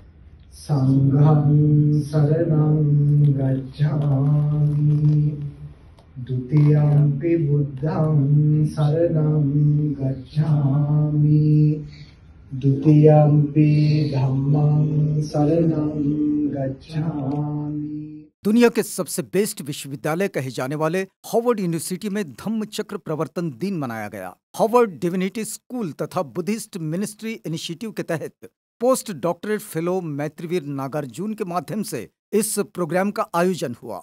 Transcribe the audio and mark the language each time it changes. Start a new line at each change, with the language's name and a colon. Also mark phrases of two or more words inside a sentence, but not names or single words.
Pali: Sanghang saranam gacchami. Dutiyampi buddhang saranam gacchami. Dutiyampi dhammang saranam gacchami.
Hindi: दुनिया के सबसे बेस्ट विश्वविद्यालय कहे जाने वाले हार्वर्ड यूनिवर्सिटी में धम्म चक्र प्रवर्तन दिन मनाया गया। हार्वर्ड डिविनिटी स्कूल तथा बुद्धिस्ट मिनिस्ट्री इनिशिएटिव के तहत
English: post doctorate fellow
Hindi: मैत्रीवीर नागार्जुन के माध्यम से इस प्रोग्राम का आयोजन हुआ।